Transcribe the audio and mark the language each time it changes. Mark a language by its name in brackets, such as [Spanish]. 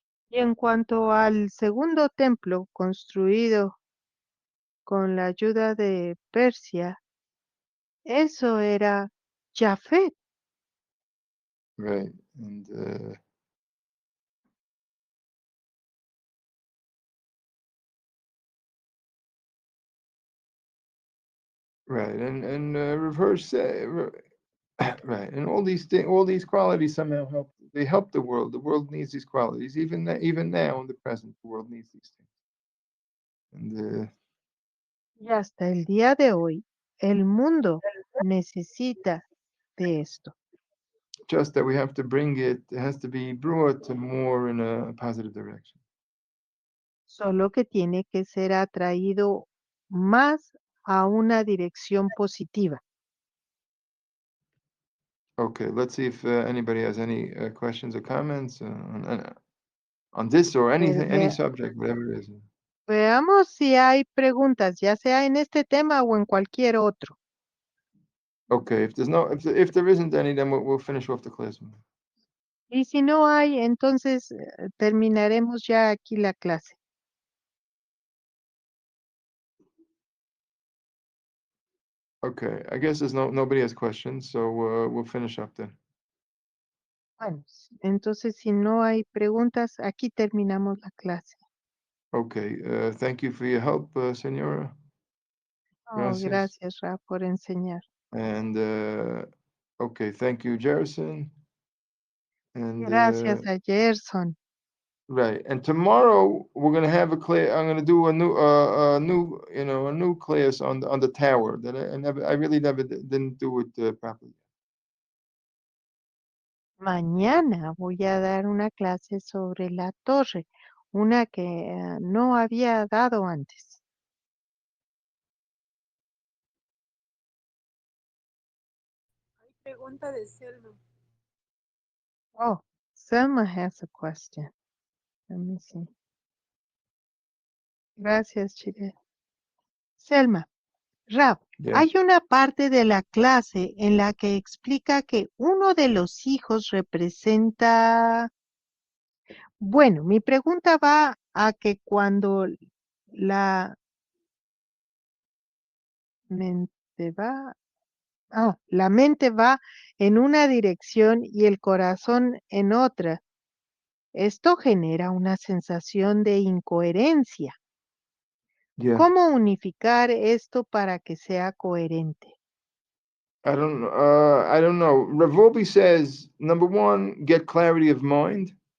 [Spanish] Y en cuanto al segundo templo construido con la ayuda de Persia, eso era Jafet. [English] Right, and right, and reverse. Right, and all these things, all these qualities somehow help. They help the world. The world needs these qualities. Even now in the present, the world needs these things. And [Spanish] Y hasta el día de hoy, el mundo necesita de esto. [English] just that we have to bring it. It has to be brought to more in a positive direction. [Spanish] Solo que tiene que ser atraído más a una dirección positiva. [English] Okay, let's see if anybody has any questions or comments on this or anything, any subject, whatever it is. [Spanish] Veamos si hay preguntas, ya sea en este tema o en cualquier otro. [English] Okay, if there isn't any, then we'll finish off the class. [Spanish] Y si no hay, entonces terminaremos ya aquí la clase. [English] Okay, I guess there's nobody has questions, so we'll finish up then. [Spanish] Bueno, entonces si no hay preguntas, aquí terminamos la clase. [English] Okay, thank you for your help, Senora. [Spanish] Oh, gracias, Ra, por enseñar. [English] And okay, thank you, Jerison. And [Spanish] Gracias a Gerson. [English] Right. And tomorrow we're gonna have a class. I'm gonna do a new class on the tower that I really never didn't do it properly. [Spanish] Mañana voy a dar una clase sobre la torre, una que no había dado antes. Hay pregunta de Selma. [English] Oh, Selma has a question. Let me see. [Spanish] Gracias, Chile. Selma, Rab, [English] Yeah. [Spanish] hay una parte de la clase en la que explica que uno de los hijos representa... Bueno, mi pregunta va a que cuando la mente va, la mente va en una dirección y el corazón en otra, esto genera una sensación de incoherencia. [English] Yeah. [Spanish] ¿Cómo unificar esto para que sea coherente? [English] I don't know. Ravobi says, number one, get clarity of mind.